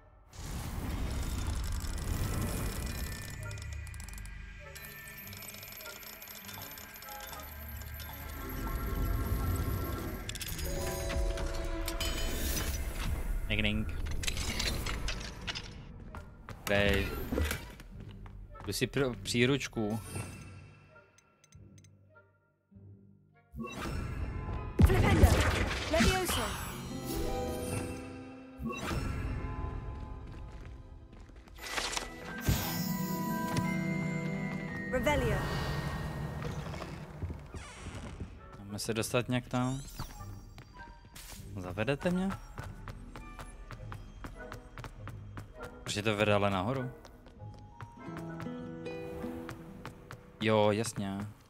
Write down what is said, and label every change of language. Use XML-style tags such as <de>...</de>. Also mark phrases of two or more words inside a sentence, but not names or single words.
<cs>Ding. Dej. Jdu si příručku. Flipendo. Leviosa. Revelio. Máme se dostat nějak tam. Zavedete mě? Proč to vede ale nahoru? Jo, jasně.</cs>